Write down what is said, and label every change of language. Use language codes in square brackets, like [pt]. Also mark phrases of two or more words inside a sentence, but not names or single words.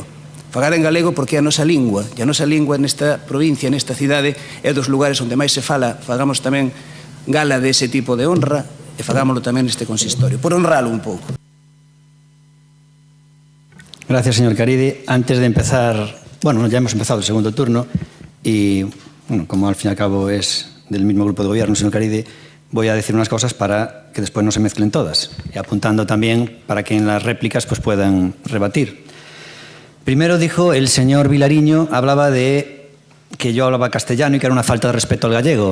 [gl] Falar en galego porque é a nosa lingua, e a nosa lingua nesta provincia, nesta cidade, é dos lugares onde máis se fala. Fagamos tamén gala dese tipo de honra e fagámoslo tamén neste consistorio, por honralo un pouco. [es] Gracias, señor Caride. Antes de empezar, bueno, ya hemos empezado el segundo turno y, bueno, como al fin y al cabo es del mismo grupo de gobierno, señor Caride, voy a decir unas cosas para que después no se mezclen todas, y apuntando también para que en las réplicas pues puedan rebatir. Primero dijo el señor Vilariño, hablaba de que yo hablaba castellano y que era una falta de respeto al gallego.